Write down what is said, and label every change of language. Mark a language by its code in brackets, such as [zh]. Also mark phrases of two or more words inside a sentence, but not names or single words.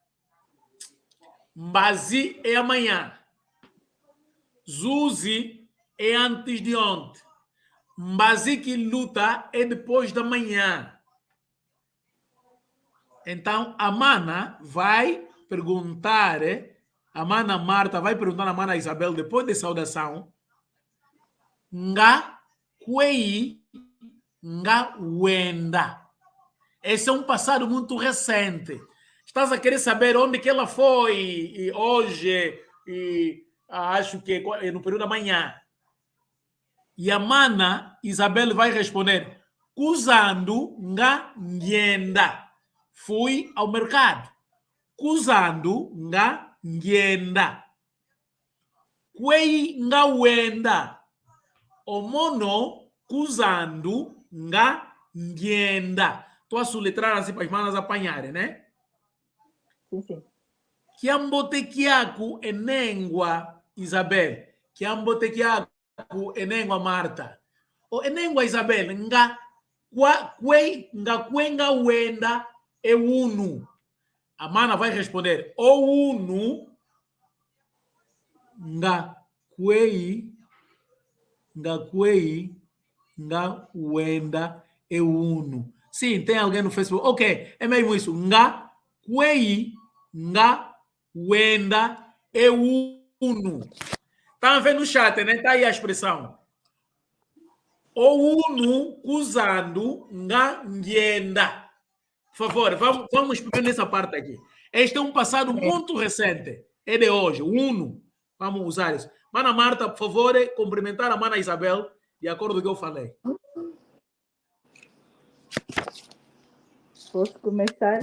[pt] Mbazi é amanhã. Zuzi é antes de ontem. Mbazi que luta é depois da manhã. Então, a mana vai perguntar, a mana Marta vai perguntar à mana Isabel, depois da saudação, [kmb] Nga kwei nga wenda. [pt] Esse é um passado muito recente. Estás a querer saber onde que ela foi e hoje, e acho que no período da manhã. E a mana Isabel vai responder: [kmb] Kuzando nga ngenda. [pt] Fui ao mercado. [kmb] Kuzando nga ngenda. Kwei nga wenda. Omono kuzando nga ngenda. [pt] Estou a soletrar assim para as manas apanharem, né? Sim. [kmb] Kiambotekiaku enengua Isabel. Kiambotekiaku enengua Marta. O enengua Isabel nga kwenga wenda é uno. [pt] A mana vai responder: o [kmb] uno nga kwei nga wenda [pt] é uno. Sim, tem alguém no Facebook. Ok, é mesmo isso. [kmb] Nga kwei nga wenda é uno. [pt] Tá vendo no chat, né? Tá aí a expressão. O uno usando [kmb] nga ngenda. [pt] Por favor, vamos primeiro nessa parte aqui. Este é um passado muito recente. É de hoje. Uno. Vamos usar isso. Mana Marta, por favor, cumprimentar a mana Isabel, de acordo com o que eu falei. Posso começar?